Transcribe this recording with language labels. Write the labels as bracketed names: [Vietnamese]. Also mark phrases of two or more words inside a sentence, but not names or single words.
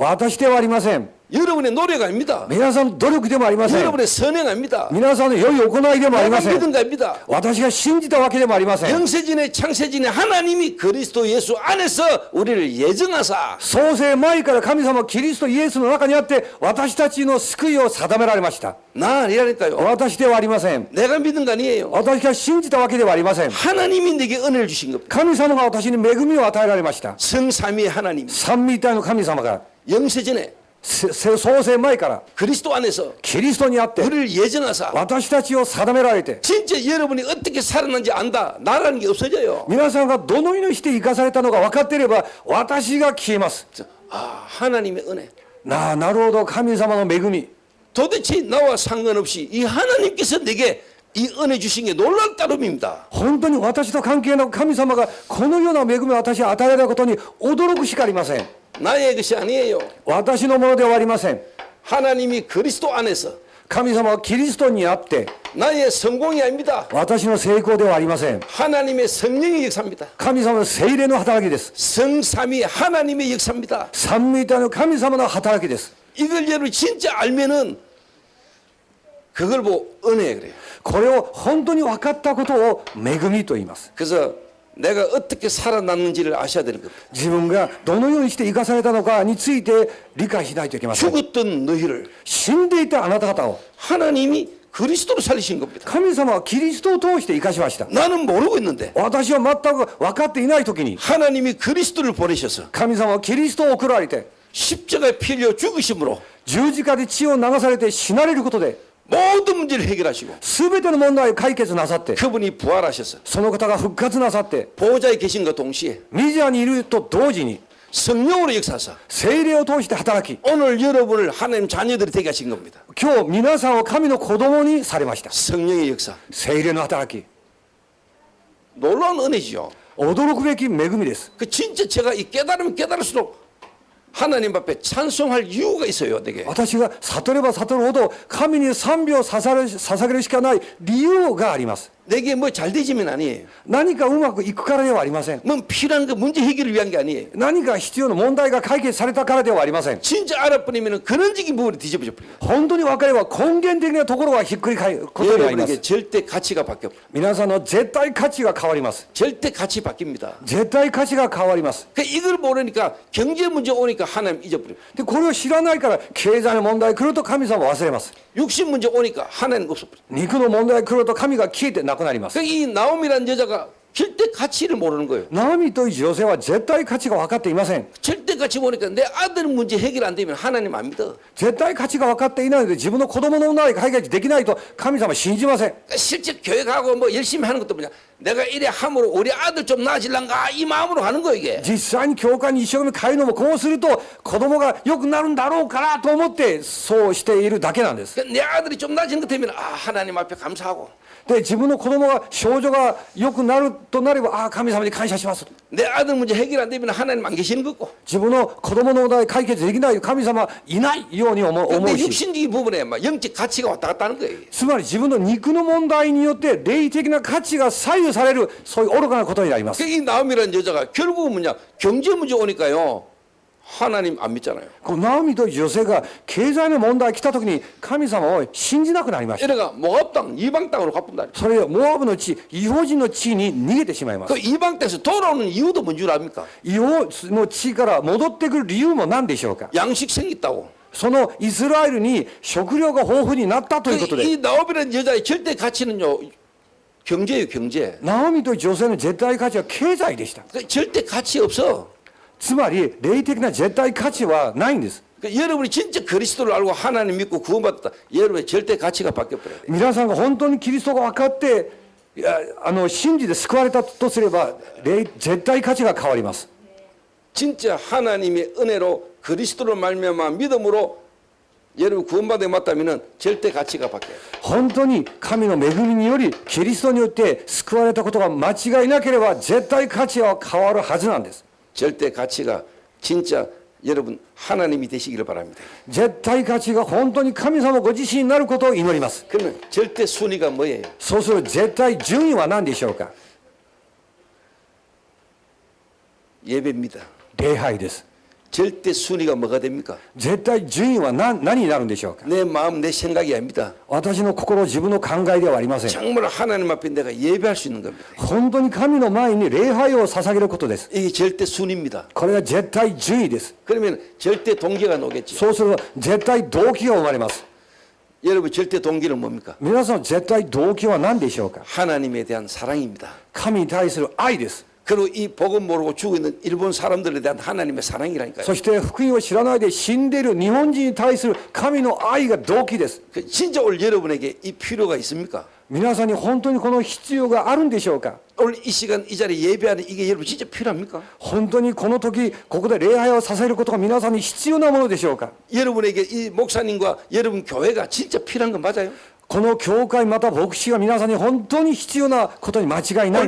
[Japanese] 私ではありません。 [Korean] 여러분의 노력 아닙니다. [Japanese] 皆さんの努力でもありません。 [Korean] 여러분의 선행 아닙니다. [Japanese] 皆さんの良い行いでもあり [Korean] 내가 [Japanese] ません。 [Korean] 믿은 겁니다. [Japanese] 私が信じたわけでもありません。 [Korean] 영세진의 창세진의 하나님이 그리스도 예수 안에서 우리를 예정하사 [Japanese] 創世前から神様はキリストイエスの中にあって私たちの救いを定められました。 [Korean] 나 아니라니까요. [Japanese] 私ではありません。 [Korean] 내가 믿은 거 아니에요. [Japanese] 私が信じたわけではありません。 [Korean] 하나님이 내게 은혜를 주신 겁니다. [Japanese] 神様が私に恵みを与えられました。 [Korean] 성삼위의 하나님. [Japanese] 三位一体の神様が [Korean] 영세전에 [Japanese] 創世前から [Korean] 그리스도 안에서 [Japanese] キリストにあって [Korean] 우리를 예정하사 [Japanese] 私たちを定められて [Korean] 진짜 여러분이 어떻게 살아난지 안다. 나라는 게 없어져요. [Japanese] 皆さんがどのようにして生かされたのか分かっていれば私が消えます。 [Korean] 아, 하나님의 은혜. [Japanese] なるほど、神様の恵み。 [Korean] 도대체 나와 상관없이 이 하나님께서 내게 이 은혜 주신 게 놀랄 따름입니다. [Japanese] 本当に私と関係なく神様がこのような恵みを私に与えられたことに驚くしかありません。 [Korean] 나의 것이 아니에요. [Japanese] 私のものではありません。 [Korean] 하나님이 그리스도 안에서 [Japanese] 神様はキリストにあって [Korean] 나의 성공이 아닙니다. [Japanese] 私の成功ではありません。 [Korean] 하나님의 성령의 역사입니다. [Japanese] 神様の聖霊の働きです。 [Korean] 성삼위 하나님의 역사입니다. [Japanese] 三位一体の神様の働きです。 [Korean] 이걸 여러분 진짜 알면은 그걸 보고 은혜 그래요. [Japanese] これを本当に分かったことを恵みと言います。 [Korean] 그래서 내가 어떻게 살아났는지를 아셔야 되는 겁니다. [Japanese] 自分がどのようにして生かされたのかについて理解しないといけません。 [Korean] 죽었던 너희를 [Japanese] 死んでいたあなた方を [Korean] 하나님이 그리스도로 살리신 겁니다. [Japanese] 神様はキリストを通して生かしました。 [Korean] 나는 모르고 있는데 [Japanese] 私は全く分かっていない時に [Korean] 하나님이 그리스도를 보내셔서 [Japanese] 神様はキリストを送られて [Korean] 십자가에 피 흘려 죽으심으로 [Japanese] 十字架で血を流されて死なれることで [Korean] 모든 문제를 해결하시고 [Japanese] 全ての問題を解決なさって [Korean] 그분이 부활하셔서 [Japanese] その方が復活なさって [Korean] 보호자에 계신과 동시에 [Japanese] メジャーにいると同時に [Korean] 성령으로 역사하사 [Japanese] 聖霊を通して働き [Korean] 오늘 여러분을 하나님 자녀들이 되게 하신 겁니다. [Japanese] 今日皆さんを神の子供にされました。 [Korean] 성령의 역사. [Japanese] 聖霊の働き [Korean] 놀라운 은혜지요. [Japanese] 驚くべき恵みです。 [Korean] 그 진짜 제가 이 깨달으면 깨달을수록 하나님 앞에 찬송할 이유가 있어요, 내게. [Japanese] 私が悟れば悟るほど神に賛美を捧げるしかない理由があります。 [Korean] 내게 뭐 잘 되지면 아니에요. [Japanese] 何かうまくいくからではありません。 [Korean] 뭐 필요한 그 문제 해결을 위한 게 아니에요. [Japanese] 何か必要な問題が解決されたからではありません。 [Korean] 진짜 알아버리면 근원적인 부분이 뒤집어져 버려요. [Japanese] 本当に分かれば根源的なところがひっくり返ることになりま [Korean] 여러분에게 [Japanese] す。 [Korean] 절대 가치가 바뀌어 버려요. [Japanese] 皆さんの絶対価値が変わります。 [Korean] 절대 가치 바뀝니다. [Japanese] 絶対価値が変わります。 [Korean] 그 이걸 모르니까 경제 문제 오니까 하나님 잊어버려요. [Japanese] でこれを知らないから経済の問題来ると神様を忘れます。 [Korean] 육신 문제 오니까 하나님 없어버려요. [Japanese] 肉の問題来ると神が消えてなくなります。 [Korean] 이 나옴이라는 여자가 절대 가치를 모르는 거예요. [Japanese] ナオミという女性は絶対価値が分かっていません。 [Korean] 절대 가치 보니까 내 아들 문제 해결 안 되면 하나님 안 믿어. [Japanese] 絶対価値が分かっていないので自分の子供の問題解決できないと神様は信じません。 [Korean] 그러니까 실제 교회 가고 뭐 열심히 하는 것도 뭐냐, 내가 이래 함으로 우리 아들 좀 나아질란가 이 마음으로 하는 거 이게. [Japanese] 実際に教会に一生懸命通うのもこうすると子供が良くなるんだろうからと思ってそうしているだけなんです。 [Korean] 그러니까 내 아들이 좀 나아지는 것 되면 아 하나님 앞에 감사하고, [Japanese] で自分の子供が症状が良くなるとなればああ神様に感謝します。 [Korean] 내 아들 문제 해결 안 되면 하나님 안 계시는 거고. [Japanese] 自分の子供の問題解決できない神様はいないように思 [Korean] 근데 [Japanese] うし、 [Korean] 육신적인 부분에 막 영적 가치가 왔다 갔다 하는 거예요. [Japanese] つまり自分の肉の問題によって霊的な価値が左右されるそういう愚かなことになります。 [Korean] 이 나옴이라는 여자가 결국은 뭐냐, 경제 문제 오니까요 하나님 안 믿잖아요. [Japanese] このナオミという女性が経済の問題が来た時に神様を信じなくなりました。 [Korean] 이래가 모압 땅 이방 땅으로 가뿐다. [Japanese] それでモアブの地、異邦人の地に逃げてしまいます。 [Korean] 그 이방 땅에서 돌아오는 이유도 뭔 줄 압니까? [Japanese] 異邦の地から戻ってくる理由も何でしょうか。 [Korean] 양식 생겼다고. [Japanese] そのイスラエルに食料が豊富になったということで、 [Korean] 이 나옵이라는 여자의 절대 가치는요 경제예요, 경제. [Japanese] ナオミという女性の絶対価値は経済でした。 [Korean] 그 절대 가치 없어. [Japanese] つまり霊的な絶対価値はないんです。 [Korean] 그 여러분이 진짜 그리스도를 알고 하나님 믿고 구원받았다. 여러분의 절대 가치가 바뀌어버려요. [Japanese] 皆さんが本当にキリストが分かって信じて救われたとすれば絶対価値が変わります。 [Korean] 진짜 하나님의 은혜로 그리스도를 말미암아 믿음으로 여러분 구원받아 맞다면은 절대 가치가 바뀌어요. [Japanese] 本当に神の恵みによりキリストによって救われたことが間違いなければ絶対価値は変わるはずなんです。 [Korean] 절대 가치가 진짜 여러분 하나님이 되시기를 바랍니다. [Japanese] 絶対価値が本当に神様ご自身になることを祈ります。 [Korean] 그러면 절대 순위가 뭐예요? [Japanese] そうする絶対順位は何でしょうか。 [Korean] 예배입니다. [Japanese] 礼拝です。 [Korean] 절대 순위가 뭐가 됩니까? [Japanese] 絶対順位は何になるんでしょうか。 [Korean] 내 마음, 내 생각이 아닙니다. [Japanese] 私の心、自分の考えではありません。 [Korean] 정말 하나님 앞에 내가 예배할 수 있는 겁니다. [Japanese] 本当に神の前に礼拝を捧げることです。 [Korean] 이게 절대 순위입니다. [Japanese] これが絶対順位です。 [Korean] 그러면 절대 동기가 나오겠죠. [Japanese] そうすると絶対動機が生まれます。 [Korean] 여러분 절대 동기는 뭡니까? [Japanese] 皆さん絶対動機は何でしょうか。 [Korean] 하나님에 대한 사랑입니다. [Japanese] 神に対する愛です。 [Korean] 그리고 이 복음 모르고 죽어 있는 일본 사람들에 대한 하나님의 사랑이라니까요. [Japanese] そして福音を知らないで死んでいる日本人に対する神の愛が動機です。 [Korean] 진짜 오늘 여러분에게 이 필요가 있습니까? [Japanese] 皆さんに本当にこの必要があるんでしょうか。 [Korean] 오늘 이 시간 이 자리에 예배하는 이게 여러분 진짜 필요합니까? [Japanese] 本当にこの時ここで礼拝をさせることが皆さんに必要なものでしょうか。 [Korean] 여러분에게 이 목사님과 여러분 교회가 진짜 필요한 건 맞아요? [Japanese] この教会また牧師が皆さんに本当に必要なことに間違いないん